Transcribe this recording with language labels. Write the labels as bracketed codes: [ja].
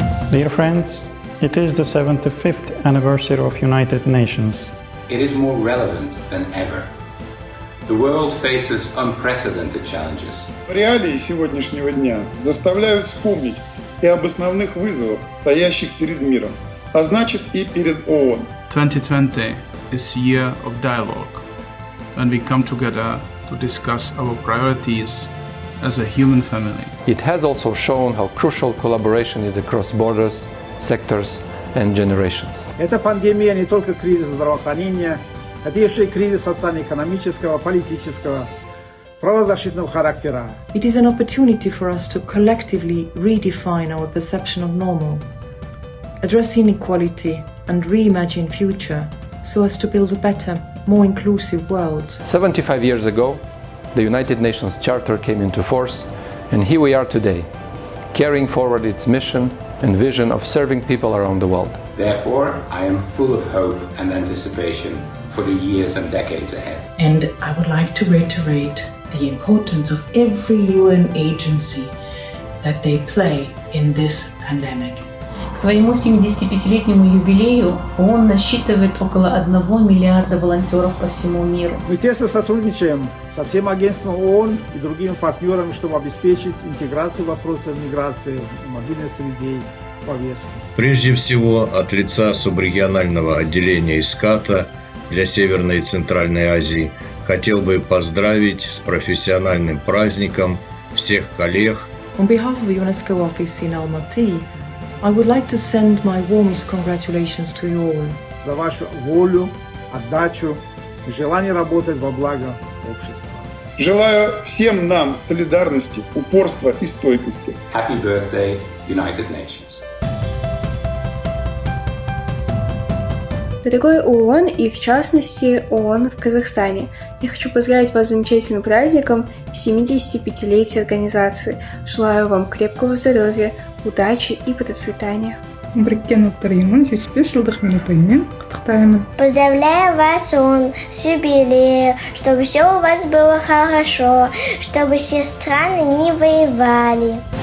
[en] Dear friends, it is the 75th anniversary of United Nations. It is more relevant than ever. The world faces unprecedented challenges. [ru] Реалии сегодняшнего дня заставляют вспомнить и об основных вызовах, стоящих перед миром, а значит и перед ООН. [en] 2020 is year of dialogue, when we come together to discuss our priorities as a human family. It has also shown how crucial collaboration is across borders, sectors and generations. [ru] Эта пандемия не только кризис здравоохранения, это еще и кризис социально-экономического, политического, правозащитного характера. [en] It is an opportunity for us to collectively redefine our perception of normal, address inequality and reimagine future so as to build a better, more inclusive world. 75 years ago, the United Nations Charter came into force, and here we are today, carrying forward its mission and vision of serving people around the world. Therefore, I am full of hope and anticipation for the years and decades ahead. And I would like to reiterate the importance of every UN agency that they play in this pandemic. [ru] К своему 75-летнему юбилею ООН насчитывает около 1 миллиарда волонтеров по всему миру. Мы тесно сотрудничаем со всем агентством ООН и другими партнерами, чтобы обеспечить интеграцию вопросов миграции и мобильности людей в повестку. Прежде всего, от лица субрегионального отделения ИСКАТа для Северной и Центральной Азии хотел бы поздравить с профессиональным праздником всех коллег. [en] On behalf of the UNESCO office in Almaty, I would like to send my warmest congratulations to you all. [ru] За вашу волю, отдачу и желание работать во благо общества. Желаю всем нам солидарности, упорства и стойкости. [en] Happy birthday, United Nations. [ru] Дорогой ООН и, в частности, ООН в Казахстане, я хочу поздравить вас с замечательным праздником 75-летия организации. Желаю вам крепкого здоровья, удачи и процветания. [kk] біріккен ұлттар ұйымын 75 жылдық мерейтойымен құттықтаймын. [ru] Поздравляю вас, ООН, с юбилеем, чтобы все у вас было хорошо, чтобы все страны не воевали.